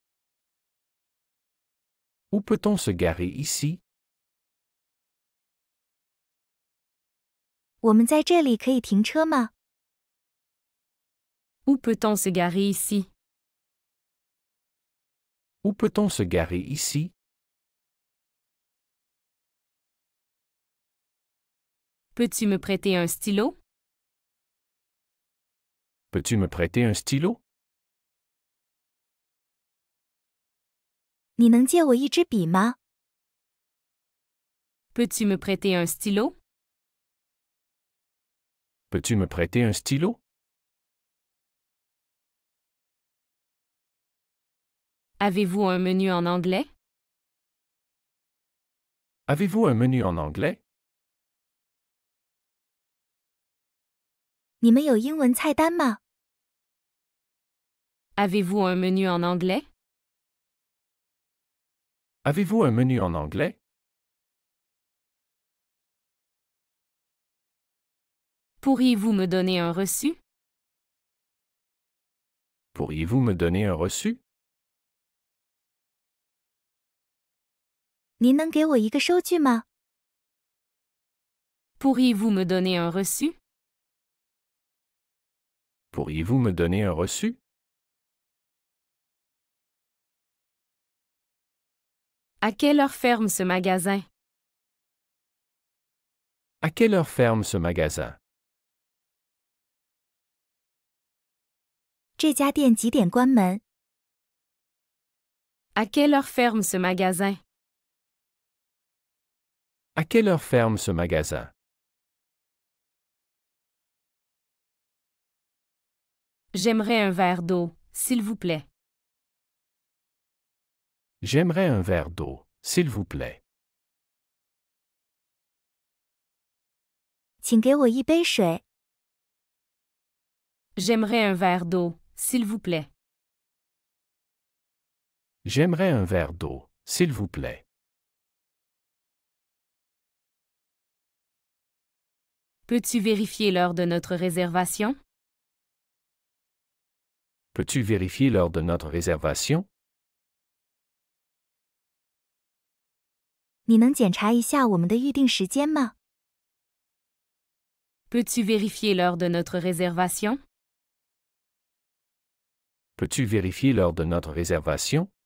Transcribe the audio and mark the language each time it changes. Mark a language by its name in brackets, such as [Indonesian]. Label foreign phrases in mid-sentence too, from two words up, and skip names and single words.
[French] Où peut-on se garer ici? [Chinese] 我们在这里可以停车吗？ [French] Où peut-on se garer ici? Où peut-on se garer ici? Peux-tu me prêter un stylo? Peux-tu me prêter un stylo? [Chinese] 你能借我一支笔吗？ [French] Peux-tu me prêter un stylo? Peux-tu me prêter un stylo? Avez-vous un menu en anglais? Avez-vous un menu en anglais? [Chinese] 你们有英文菜单吗？ [French] Avez-vous un menu en anglais? Avez-vous un menu en anglais? Pourriez-vous me donner un reçu? Pourriez-vous me donner un reçu? [Chinese] 您能给我一个收据吗？ [French] Pourriez-vous me donner un reçu? Pourriez-vous me donner un reçu? À quelle heure ferme ce magasin? À quelle heure ferme ce magasin? [Chinese] 这家店几点关门？ [French] À quelle heure ferme ce magasin? À quelle heure ferme ce magasin? J'aimerais un verre d'eau, s'il vous plaît. J'aimerais un verre d'eau, s'il vous plaît. [Chinese] 请给我一杯水。 [French] J'aimerais un verre d'eau, s'il vous plaît. J'aimerais un verre d'eau, s'il vous plaît. Peux-tu vérifier l'heure de notre réservation? Peux-tu vérifier l'heure de notre réservation? [Chinese] 你能检查一下我们的预定时间吗？ [French] Peux-tu vérifier l'heure de notre réservation? Peux-tu vérifier l'heure de notre réservation?